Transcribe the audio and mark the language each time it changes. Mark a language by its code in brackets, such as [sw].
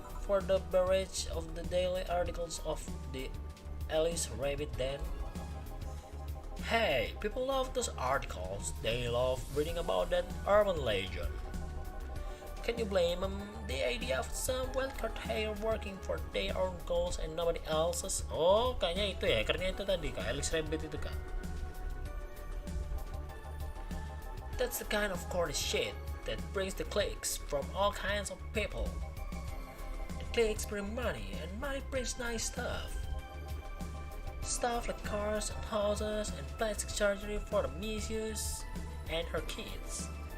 [en] for the barrage of the daily articles of the Alice Rabbit then? Hey, people love those articles. They love reading about that urban legend. Can you blame them? The idea of some well-cut hair working for their own goals and nobody else's. [id] Oh, kayaknya itu ya, karena itu tadi Kak, Alice Rabbit itu Kak. [en] That's the kind of corny shit that brings the clicks from all kinds of people. The clicks bring money and money brings nice stuff. Stuff like cars and houses and plastic surgery for the misuse and her kids.